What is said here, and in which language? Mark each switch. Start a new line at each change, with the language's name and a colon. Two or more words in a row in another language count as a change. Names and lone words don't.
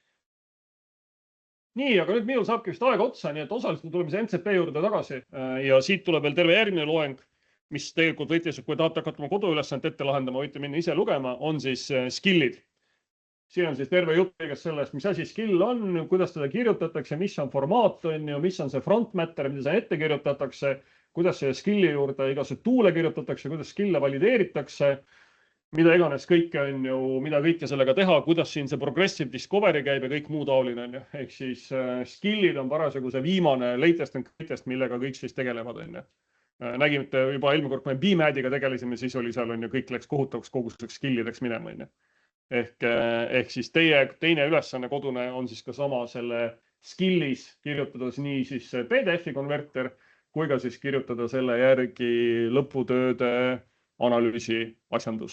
Estonian: Nii, aga nüüd minul saabki vist aega otsa, nii et osaliselt tuleme see NCP juurde tagasi ja siit tuleb veel terve järgmine loeng, mis tegelikult võite, kui tahate hakata oma koduülesand ette lahendama, võite minna ise lugema, on siis skill'id. Siin on siis terve jutt kõigest sellest, mis asi skill on, kuidas teda kirjutatakse, mis on formaat on ju, mis on see
English: front matter,
Estonian: mida see ette kirjutatakse, kuidas see skill'i juurde igasugused tool'e kirjutatakse, kuidas skill'e valideeritakse, mida iganes kõike on ju, mida kõike sellega teha, kuidas siin see
English: progressive discovery
Estonian: käib ja kõik muu taoline on ju. Ehk siis skill'id on parasjagu see viimane
English: latest and greatest,
Estonian: millega kõik siis tegelevad on ju. Nägime juba eelmine kord, kui me BMAD-iga tegelesime, siis oli seal on ju kõik läks kohutavaks koguseks skill'ideks minema on ju. Ehk siis teine ülesanne kodune on siis ka sama selle skill'is kirjutades nii siis PDF-i konverter kui ka siis kirjutada selle järgi lõputööde analüüsi asjandus.